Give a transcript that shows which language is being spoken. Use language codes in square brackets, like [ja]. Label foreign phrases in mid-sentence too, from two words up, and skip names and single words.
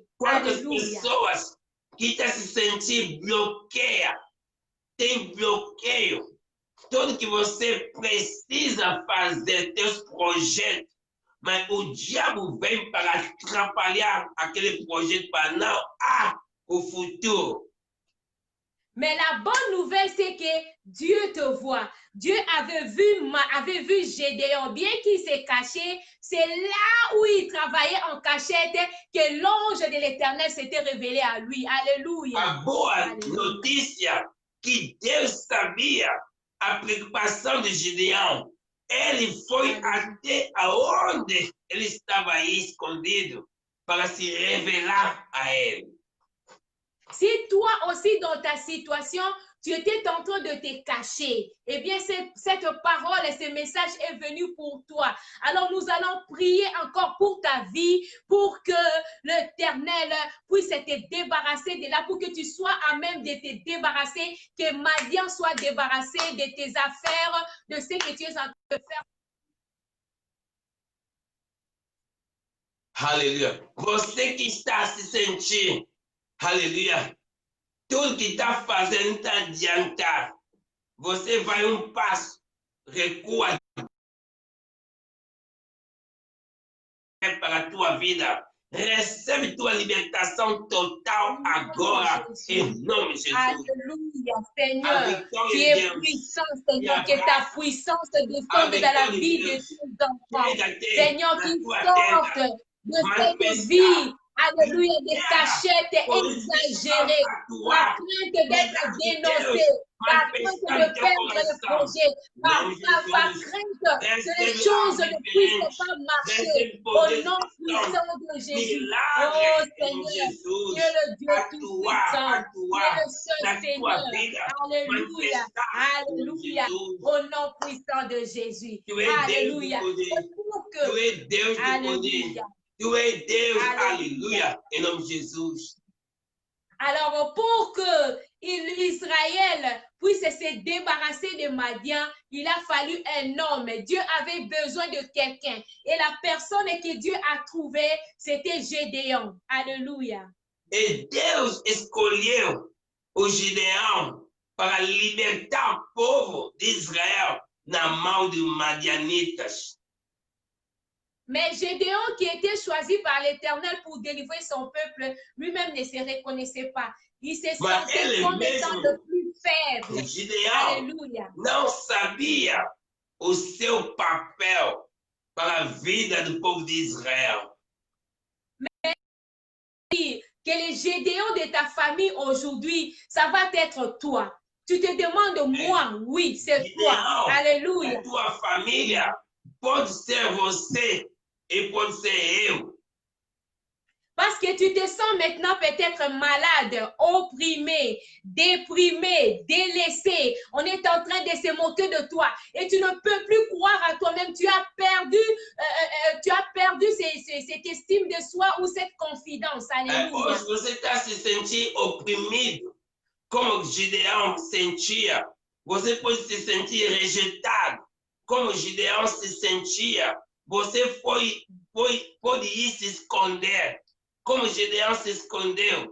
[pt] Quantas pessoas que estão se sentindo bloqueias, tem bloqueio. Tudo que você precisa fazer, teus projetos, mas o diabo vem para atrapalhar aquele projeto para não o futuro. [fr] Mais la bonne nouvelle, c'est que Dieu te voit. Dieu avait vu Gédéon, bien qu'il s'est caché. C'est là où il travaillait en cachette que l'ange de l'Éternel s'était révélé à lui. Alléluia. [pt] A boa notícia que Deus sabia a preocupação de Gédéon. Ele foi até aonde ele estava aí escondido para se revelar a ele. [fr] Si toi aussi dans ta situation, tu étais en train de te cacher. Eh bien, cette parole et ce message est venu pour toi. Alors, nous allons prier encore pour ta vie, pour que l'Éternel puisse te débarrasser de là, pour que tu sois à même de te débarrasser, que Madian soit débarrassé de tes affaires, de ce que tu es en train de faire. [pt] Aleluia. Você que está se sentindo, aleluia, tudo que está fazendo está adiantado. Você vai um passo, recua para a tua vida. Recebe tua libertação total agora, em nome de Jesus. [fr] Alléluia, Seigneur, tu es puissant, Seigneur, que ta puissance descende dans la vie de tes enfants. Seigneur, qui sortent de cette vie, alléluia, des cachettes exagérées, la crainte d'être dénoncé, la crainte de perdre le projet, la crainte que les choses ne puissent pas marcher au nom puissant de Jésus. Oh Seigneur, tu es le Dieu tout-puissant, tu es le seul Seigneur. Alléluia, alléluia, au nom puissant de Jésus. Alléluia. Alléluia. [pt] Tu es Deus, aleluia, em nome de Jesus. [fr] Alors, pour que Israël puisse se débarrasser de Madian, il a fallu un homme. Dieu avait besoin de quelqu'un. Et la personne que Dieu a trouvée, c'était Gédéon. Alléluia. [pt] E Deus escolheu o Gideão para libertar o povo de Israel na mão de Madianitas. [fr] Mais Gédéon, qui était choisi par l'Éternel pour délivrer son peuple, lui-même ne se reconnaissait pas. Il se sentait comme étant le plus faible. [pt] Gideão não sabia o seu papel para a vida do povo de Israel. [fr] Mais que les Gédéons de ta famille aujourd'hui, ça va être toi. Tu te demandes, moi, oui, c'est toi. Alléluia. [pt] Tua família pode ser você. Et pode ser eu. [fr] Parce que tu te sens maintenant peut-être malade, opprimé, déprimé, délaissé. On est en train de se moquer de toi et tu ne peux plus croire à toi-même. Tu as perdu cette estime de soi ou cette confidence. Alléluia. [pt] Hoje você está se sentindo oprimido, como Gideão sentia. Você pode se sentir rejeitado, como Gideão se sentia. Você pode ir se esconder, como Gideão se escondeu.